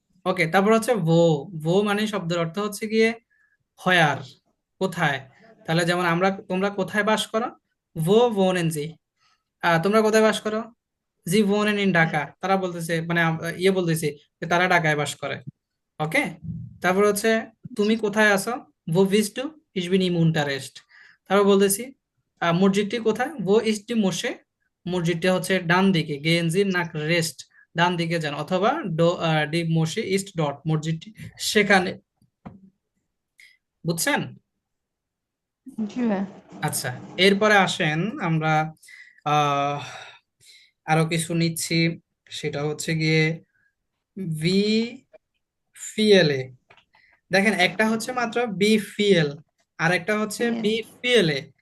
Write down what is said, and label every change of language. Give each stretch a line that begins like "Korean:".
Bangla: ওকে, তারপর হচ্ছে ভো মানে শব্দের অর্থ হচ্ছে গিয়ে হয়ার, কোথায়। তাহলে যেমন তোমরা কোথায় বাস করো?
German: wohnen Sie,
Bangla: তোমরা কোথায় বাস করো? জি
German: wohnen in
Bangla: ঢাকা, তারা বলতেছে মানে বলতেছে যে তারা ঢাকায় বাস করে। ওকে, তারপর হচ্ছে তুমি কোথায় আছো?
German: wo bist du, ich bin im Unterricht।
Bangla: তারপর বলতেছি মসজিদটি কোথায়?
German: wo ist die Moschee,
Bangla: মসজিদটা হচ্ছে ডান দিকে,
German: gehen Sie nach rechts,
Bangla: ডান দিকে যান, অথবা
German: die Moschee ist dort,
Bangla: মসজিদটি সেখানে। বুঝছেন? জি ভাইয়া। আচ্ছা, এরপরে আসেন আমরা আহ আরো কিছু নিচ্ছি, সেটা হচ্ছে গিয়ে ভি ফিএলএ। দেখেন, একটা হচ্ছে মাত্র বি ফিএল, আর একটা হচ্ছে বি ফিএলএ।